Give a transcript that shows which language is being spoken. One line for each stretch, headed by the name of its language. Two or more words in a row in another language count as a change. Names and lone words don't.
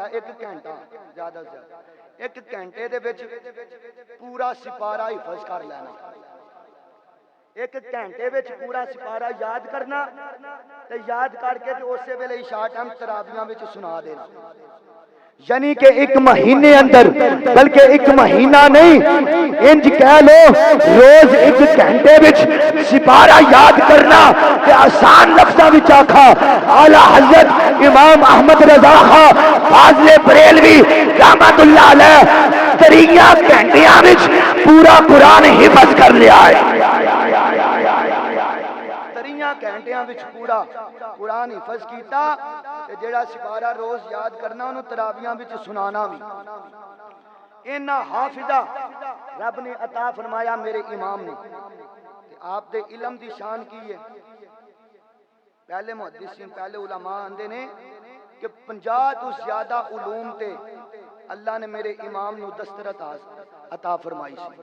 Punjabi: 1 گھنٹہ زیادہ سے زیادہ، 1 گھنٹے دے وچ پورا سپارہ حفظ کر لینا، 1 گھنٹے وچ پورا سپارہ یاد کرنا تے یاد کر کے تے اسی ویلے عشاء ٹائم تراویحاں وچ سنا دینا۔ یعنی کہ 1 مہینے اندر، بلکہ 1 مہینہ نہیں انج کہہ لو روز 1 گھنٹے وچ سپارہ یاد کرنا تے آسان لفظاں وچ آکھا اعلیٰ حضرت امام احمد رضا خان فاضل بریلوی رحمت اللہ علیہ 3 گھنٹیاں وچ پورا قرآن حفظ کر لیا ہے۔ 3 گھنٹیاں وچ پورا قرآن حفظ کیتا تے جیڑا سپارہ روز یاد کرنا انہوں تراویحاں وچ سنانا بھی۔ اینا حافظہ رب نے عطا فرمایا میرے امام نے۔ آپ دے علم دی شان کی ہے. پہلے محدثین پہلے علماء آندے نے کہ 50 تو زیادہ علوم تے اللہ نے میرے امام نو دسترت عطا فرمائی سی.